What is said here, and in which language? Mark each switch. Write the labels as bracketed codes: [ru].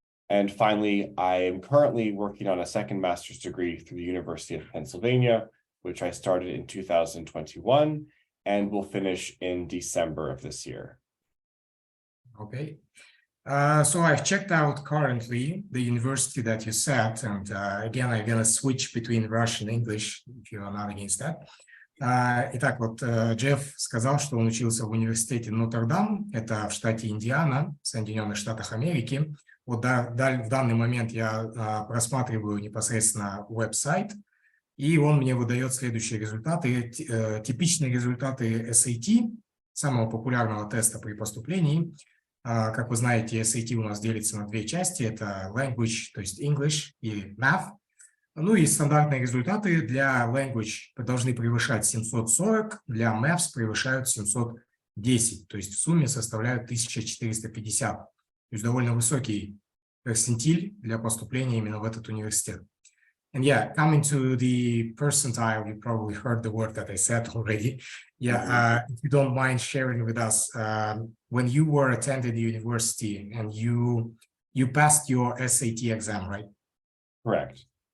[en] And finally, I am currently working on a second master's degree through the University of Pennsylvania, which I started in 2021 and will finish in December of this year. Okay. So I've checked out currently the university that you said, and again, I'm going to switch between Russian and English, if you are not against that. [ru] Итак, вот Джефф сказал, что он учился в университете Нотр-Дам, это в штате Индиана, в Соединенных Штатах Америки. Вот в данный момент я просматриваю непосредственно веб-сайт, и он мне выдает следующие результаты, типичные результаты SAT, самого популярного теста при поступлении. Как вы знаете, SAT у нас делится на две части, это language, то есть English и math. Ну и стандартные результаты для language должны превышать 740, для maths превышают 710, то есть в сумме составляют 1450. То есть довольно высокий перцентиль для поступления именно в этот университет. [en] And yeah, coming to the percentile, you probably heard the word that I said already. Yeah, if you don't mind sharing with us, when you were attending the university and you passed your SAT exam, right? Correct.